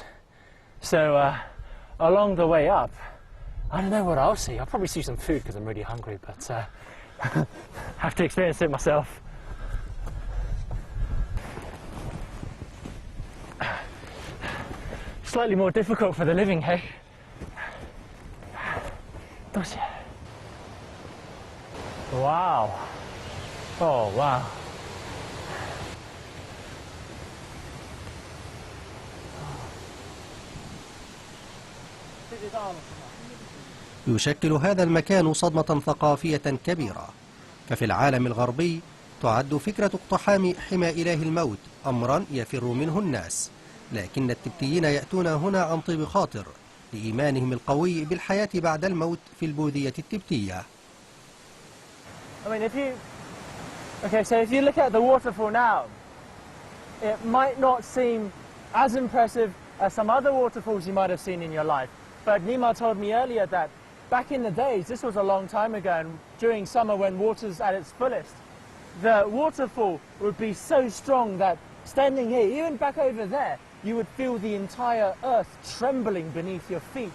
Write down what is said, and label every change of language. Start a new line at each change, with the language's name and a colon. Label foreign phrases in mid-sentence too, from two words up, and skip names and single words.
English: So along the way up, I don't know what I'll see. I'll probably see some food because I'm really hungry, but have to experience it myself. slightly more difficult for the living, hey?
Cantonese: 多谢。Wow.
English: Oh, wow.
Arabic: يشكل هذا المكان صدمة ثقافية كبيرة، ففي العالم الغربي تعد فكرة اقتحام حمى إله الموت أمرا يفر منه الناس، لكن التبتيين يأتون هنا عن طيب خاطر لإيمانهم القوي بالحياة بعد الموت في البوذية التبتية.
English: I mean, if you look at the waterfall now, it might not seem as impressive as some other waterfalls you might have seen in your life. But Nima told me earlier that back in the days, this was a long time ago, and during summer when water's at its fullest, the waterfall would be so strong that standing here, even back over there, you would feel the entire earth trembling beneath your feet.